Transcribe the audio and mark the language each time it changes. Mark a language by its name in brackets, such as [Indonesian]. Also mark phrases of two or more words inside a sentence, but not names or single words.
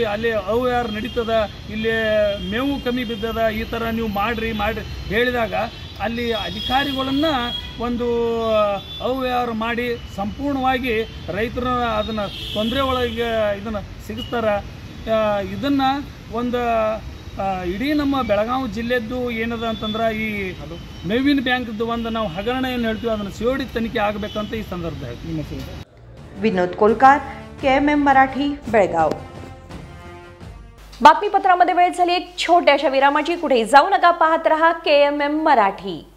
[Kannada] ಅಲ್ಲಿ ಅವ್ಯವಹಾರ ನಡೀತದ, ಇಲ್ಲಿ ಮೇವು ಕಮ್ಮಿ ಬಿದ್ದದ, ಈ ಥರ ನೀವು ಮಾಡಿರಿ ಹೇಳಿದಾಗ ಅಲ್ಲಿ ಅಧಿಕಾರಿಗಳನ್ನು ಒಂದು ಅವ್ಯವಹಾರ ಮಾಡಿ ಸಂಪೂರ್ಣವಾಗಿ ರೈತರು ಅದನ್ನು ತೊಂದರೆ ಒಳಗೆ ಇದನ್ನು ಸಿಗಿಸ್ತಾರೆ. ಇದನ್ನು ಒಂದು ಇಡೀ ನಮ್ಮ ಬೆಳಗಾವಿ ಜಿಲ್ಲೆದ್ದು ಏನದ ಅಂತಂದ್ರೆ ಈ ಮೇವಿನ ಬ್ಯಾಂಕ್ದು ಒಂದು ನಾವು ಹಗರಣ ಏನು ಹೇಳ್ತೀವಿ ಅದನ್ನು COD ತನಿಖೆ ಆಗಬೇಕಂತ ಈ ಸಂದರ್ಭದಲ್ಲಿ. [Marathi] विनोद कोलकार, KMM मराठी, बेळगाव. बातमीपत्रामध्ये वेळ झाली एक छोट्याशा विरामाची. कुठे जाऊ नका, पाहत रहा KMM मराठी.